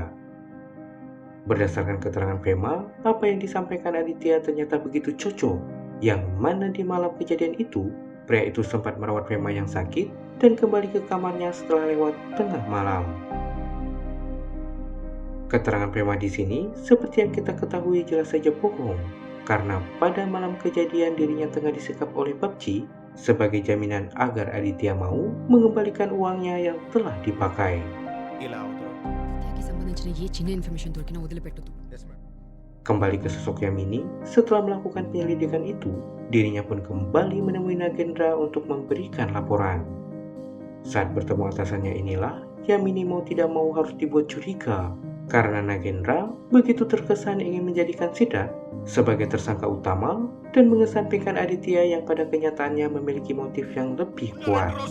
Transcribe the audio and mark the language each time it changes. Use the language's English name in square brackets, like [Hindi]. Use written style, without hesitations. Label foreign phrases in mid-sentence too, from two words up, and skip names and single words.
[Indonesian] Berdasarkan keterangan Fema, apa yang disampaikan Aditya ternyata begitu cocok, yang mana di malam kejadian itu, pria itu sempat merawat Fema yang sakit dan kembali ke kamarnya setelah lewat tengah malam. Keterangan Fema di sini, seperti yang kita ketahui jelas saja bohong, karena pada malam kejadian dirinya tengah disekap oleh PUBG sebagai jaminan agar Aditya mau mengembalikan uangnya yang telah dipakai. [Telugu] హత్యకి సంబంధించిన ఏ చిన్న ఇన్ఫర్మేషన్ దొరికినా వదిలిపెట్టొద్దు. [Indonesian] Kembali ke sosok Yamini, setelah melakukan penyelidikan itu, dirinya pun kembali menemui Nagendra untuk memberikan laporan. Saat bertemu atasannya inilah, Yamini mau tidak mau harus dibuat curiga, karena Nagendra begitu terkesan ingin menjadikan Siddharth sebagai tersangka utama dan mengesampingkan Aditya yang pada kenyataannya memiliki motif yang lebih kuat.